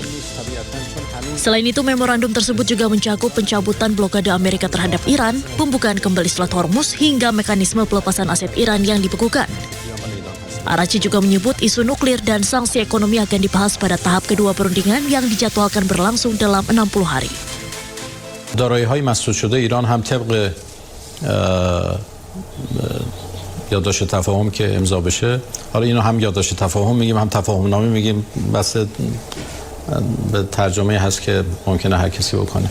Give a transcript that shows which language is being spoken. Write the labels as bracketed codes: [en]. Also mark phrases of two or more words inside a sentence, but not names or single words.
[id] Selain itu, memorandum tersebut juga mencakup pencabutan blokade Amerika terhadap Iran, pembukaan kembali Selat Hormuz, hingga mekanisme pelepasan aset Iran yang dibekukan. Arachi juga menyebut isu nuklir dan sanksi ekonomi akan dibahas pada tahap kedua perundingan yang dijadwalkan berlangsung dalam 60 hari. [fa] دارایی‌های مسدود شده ایران هم طبق یادداشت تفاهم که امضا بشه، حالا اینو هم یادداشت تفاهم میگیم هم تفاهم نامه میگیم، بس به ترجمه هست که ممکنه هر کسی بکنه.